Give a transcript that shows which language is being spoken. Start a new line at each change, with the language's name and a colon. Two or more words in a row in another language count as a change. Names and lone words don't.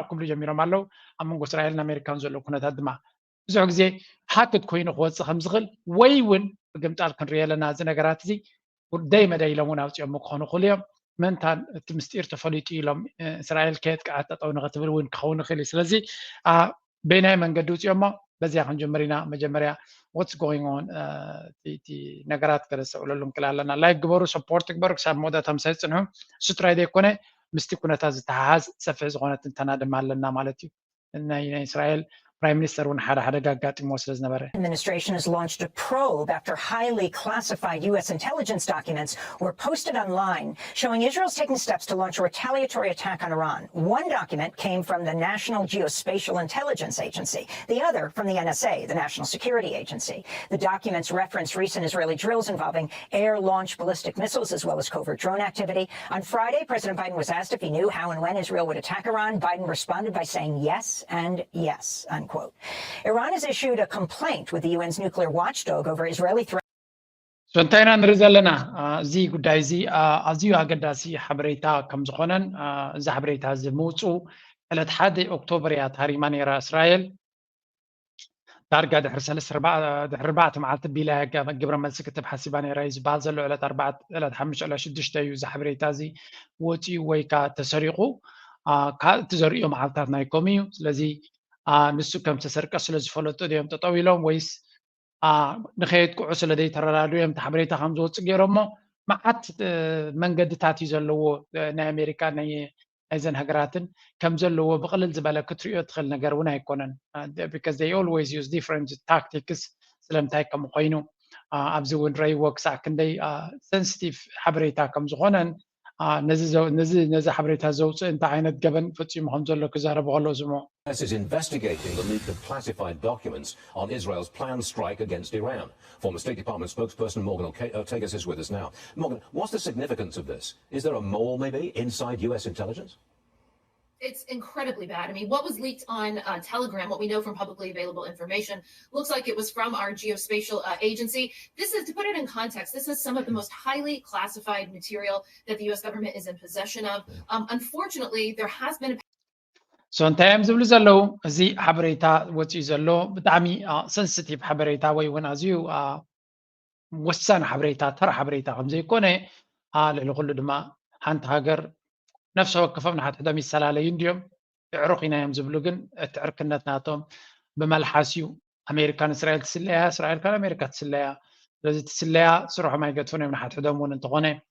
Tigrinya: ክብሉ ጀሚሮም ኣለው ኣብ መንጎ እስራኤልን ኣሜሪካን ዘሎ ኩነታት ድማ ብዙሕ ግዜ ሓትት ኮይኑ ክወፅእ ከም ዝኽእል ወይ እውን ብግምጣል ክንሪኦ ኣለና እዚ ነገራት እዚ ደይ መደይ ኢሎም እውን ኣውፅኦም ክኾኑ ይኽእሉ እዮም ምንታን እቲ ምስጢር ተፈሊጡ ኢሎም እስራኤል ከየጥቅዓት ጠጠው ንኽትብል እውን ክኸውን ይኽእል እዩ ስለዚ በናይ መንገዲ ውፅኦሞ በዚያ ክንጀምር ኢና መጀመርያ
English: what's going on
Tigrinya: እቲ ነገራት ከነስተውዕለሉ ንክእል ኣለና ላይክ ግበሩ ሰፖርት ግበሩ ክሳብ መወዳእታ ምሳይ ፅንሑ እሱ ጥራይ ዘይኮነ ምስቲ ኩነታት ዝተሓሓዝ ሰፊሕ ዝኾነ ትንተና ድማ ኣለና ማለት እዩ ናይ እስራኤል
English: Prime Minister Administration has launched a probe after highly classified U.S. intelligence documents were posted online showing Israel's taking steps to launch a retaliatory attack on Iran. One document came from the National Geospatial Intelligence Agency, the other from the NSA, the National Security Agency. The documents reference recent Israeli drills involving air-launched ballistic missiles as well as covert drone activity. On Friday, President Biden was asked if he knew how and when Israel would attack Iran. Biden responded by saying yes and yes. Unquote. Iran has issued a complaint with the UN's nuclear watchdog over Israeli threats.
Tigrinya: So እንታይና ንርኢ ዘለና እዚ ጉዳይ እዚ ኣዝዩ ኣገዳሲ ሓበሬታ ከም ዝኾነን እዚ ሓበሬታ እዚ ምውፁ ዕለት 1 ኦክቶበር እያ ተሃሪማ ነይራ እስራኤል ዳርጋ ድሕሪ 4 መዓልቲ ቢላ ግብረ መልሲ ክትብ ሓሲባ ነይራ እዩ ዝበሃል ዘሎ ዕለት 5 ዕለት 6 እዩ እዚ ሓበሬታ እዚ ወፂኡ ወይ ከዓ ተሰሪቑ እቲ ዘርእዮ መዓልትታት ናይኮም እዩ ስለዚ ንሱ ከም ተሰርቀ ስለ ዝፈለጡ እዮም ጠጠው ኢሎም ወይስ ንኸየጥቅዑ ስለ ዘይተረዳድኡ እዮም እቲ ሓበሬታ ከም ዝወፅእ ገይሮሞ መዓት መንገድታት እዩ ዘለዎ ናይ ኣሜሪካ ናይዘን ሃገራትን ከም ዘለዎ ብቕልል ዝበለ ክትሪኦ ትኽእል ነገር እውን ኣይኮነን
English: because they always use different tactics
Tigrinya: ስለምንታይ ከም ኮይኑ ኣብዚ እውን ረይዎ ክሳዕ ክንደይ sensitive ሓበሬታ ከም ዝኾነን ነዚ ሓበሬታ ዘውፅእ እንታይ ዓይነት ገበን ፈፂሙ ከም ዘሎ ክዛረቡ ከለዉ ዝምዖ
English: is investigating the leak of classified documents on Israel's planned strike against Iran. Former State Department spokesperson Morgan Ortagus is with us now. Morgan, what's the significance of this? Is there a mole maybe inside US intelligence? It's incredibly bad. I mean, what was leaked on Telegram, what we know from publicly available information, looks like it was from our geospatial agency. This is, to put it in context, this is some of the most highly classified material that the US government is in possession of. Unfortunately, there has been a
Tigrinya: So እንታይ እዮም ዝብሉ ዘለው እዚ ሓበሬታ ወፂኡ ዘሎ ብጣዕሚ ሰንሲቲቭ ሓበሬታ ወይ እውን ኣዝዩ ወሳኒ ሓበሬታ ተራ ሓበሬታ ከም ዘይኮነ ልዕሊ ኩሉ ድማ ሓንቲ ሃገር ነፍሲ ወከፎም ንሓትሕቶም ይሰላለዩ እንድዮም ዕሩኽ ኢና እዮም ዝብሉ ግን እቲ ዕርክነት ናቶም ብመልሓስ እዩ ኣሜሪካን እስራኤል ትስለያ እስራኤል ካን ኣሜሪካ ትስለያ ስለዚ ትስለያ ስርሖም ኣይገድፉን እዮም ንሓትሕቶም እውን እንተኾነ